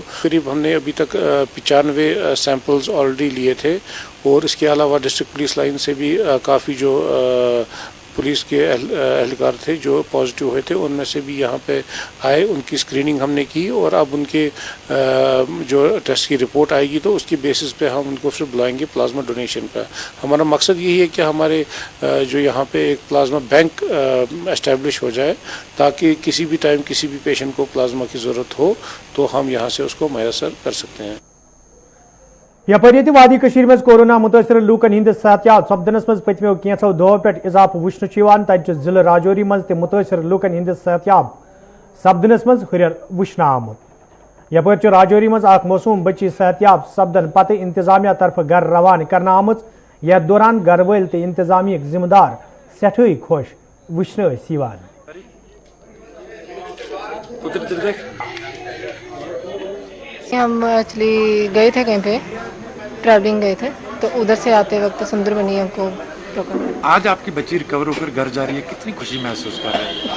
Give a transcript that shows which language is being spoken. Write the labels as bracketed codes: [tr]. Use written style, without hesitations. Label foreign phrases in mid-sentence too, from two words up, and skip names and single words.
[hi] करीब हमने अभी तक 95 [en] samples already [hi] लिए थे, और इसके अलावा [en] district police line [hi] से भी काफ़ी जो पुलिस के एहलकार थे जो पॉजिटिव हुए थे, उनमें से भी यहाँ पे आए, उनकी स्क्रीनिंग हमने की, और अब उनके जो टेस्ट की रिपोर्ट आएगी तो उसकी बेसिस पे हम उनको फिर बुलाएंगे [en] plasma donation [hi] पर। हमारा मकसद यही है कि हमारे जो यहाँ पे एक [en] plasma bank establish [hi] हो जाए, ताकि किसी भी टाइम किसी भी पेशेंट को प्लाज्मा की ज़रूरत हो तो हम यहाँ से उसको मैसर कर सकते हैं। [ks] यपरि वादी कशीर मज कोरोना मुतासर लूकन हिंद सहतयाब सपदनस मज पतमो कैंसो दो पे इजाफ वुचन तत जिले राजौरी मज ते मुतासर लूकन हिंद सहतयाब सपदनस मज हुरर वुचन आमुत। यपरि राजौरी मज मौसूम बच्ची सहतयाब सपदन पत इंतजामिया तरफ घर रवान करना आमुत। यथ दौरान घर वल ते इंतजामिया जिम्मेदार सठई खुश वुचन। [hi] हम एक्चुअली गए थे कहीं पे, ट्रैवलिंग गए थे, तो उधर से आते वक्त सुंदरबनी हमको रोका। आज आपकी बच्ची रिकवर होकर घर जा रही है, कितनी खुशी महसूस कर रहे हैं?